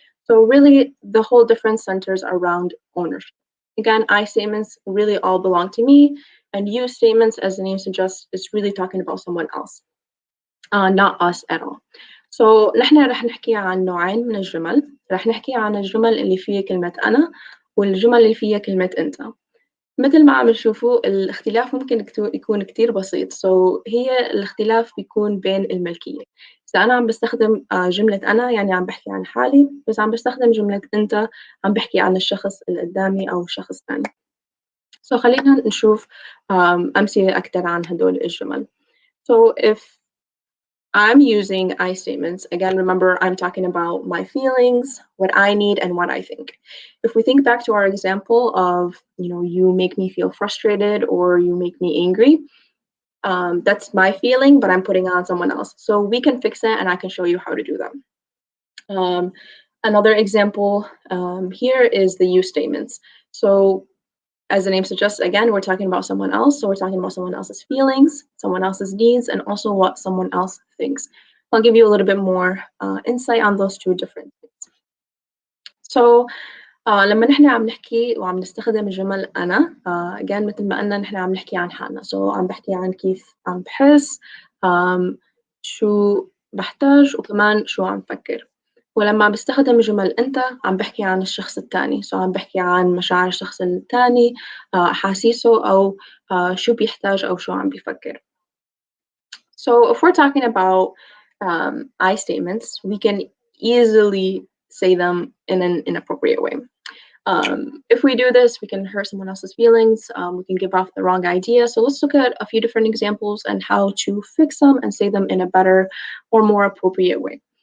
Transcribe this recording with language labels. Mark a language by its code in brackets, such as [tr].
[en] So really, the whole difference centers around ownership. Again, I statements really all belong to me, and you statements, as the name suggests, is really talking about someone else, not us at all. [ar] So نحن رح نحكي عن نوعين من الجمل. رح نحكي عن الجمل اللي فيها كلمة أنا والجمل اللي فيها كلمة أنت. مثل ما عم نشوفوا الاختلاف ممكن يكون كتير بسيط. هي الاختلاف بيكون بين الملكية. إذا أنا عم بستخدم جملة أنا يعني عم بحكي عن حالي، بس عم بستخدم جملة أنت عم بحكي عن الشخص اللي قدامي أو شخص ثاني. خلينا نشوف أمثلة أكتر عن هدول الجمل. [en] So if I'm using I statements, again, remember, I'm talking about my feelings, what I need, and what I think. If we think back to our example of, you make me feel frustrated or you make me angry, that's my feeling, but I'm putting on someone else. So we can fix it, and I can show you how to do that. Another example here is the you statements. So as the name suggests, again, we're talking about someone else. So we're talking about someone else's feelings, someone else's needs, and also what someone else thinks. I'll give you a little bit more insight on those two different things. [ar] So لما نحن عم نحكي وعم نستخدم جمل أنا again مثل ما قلنا نحن عم نحكي عن حالنا. So عم بحكي عن كيف عم بحس، شو بحتاج، وكمان شو عم فكر. ولما بستخدم جمل أنت عم بحكي عن الشخص الثاني. So عم بحكي عن مشاعر الشخص الثاني، أحاسيسه، أو شو بيحتاج أو شو عم بيفكر. [en] So if we're talking about I statements, we can easily say them in an inappropriate way. If we do this, we can hurt someone else's feelings. We can give off the wrong idea. So let's look at a few different examples and how to fix them and say them in a better or more appropriate way.